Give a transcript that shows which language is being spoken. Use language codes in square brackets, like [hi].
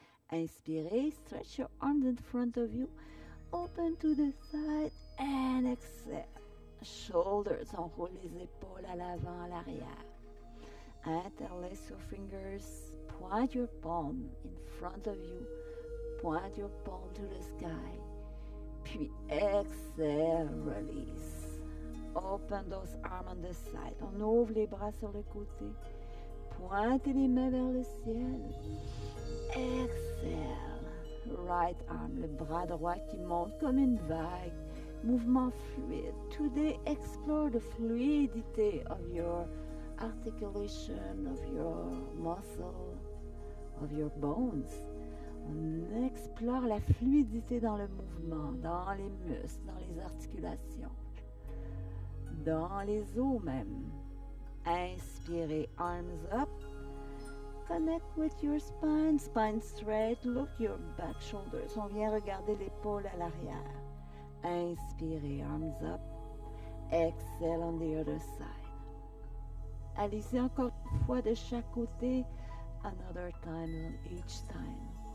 [fr] Inspirez, [en] stretch your arms in front of you, open to the side and exhale. Shoulders, [fr] on roule les épaules à l'avant, à l'arrière. [en] Interlace your fingers, point your palm in front of you, point your palm to the sky. [fr] Puis [en] exhale, release. Open those arms on the side. [fr] On ouvre les bras sur le côté. Pointez les mains vers le ciel. [en] Exhale. Right arm, [fr] le bras droit qui monte comme une vague. Mouvement fluide. [en] Today, explore the fluidity of your articulation, of your muscle, of your bones. [fr] On explore la fluidité dans le mouvement, dans les muscles, dans les articulations, dans les os même. Inspirez, [en] arms up. Connect with your spine, spine straight. Look your back shoulders. [fr] On vient regarder l'épaule à l'arrière. Inspirez, [en] arms up. Exhale on the other side. [fr] Allez-y encore une fois de chaque côté. [en] Another time on each time.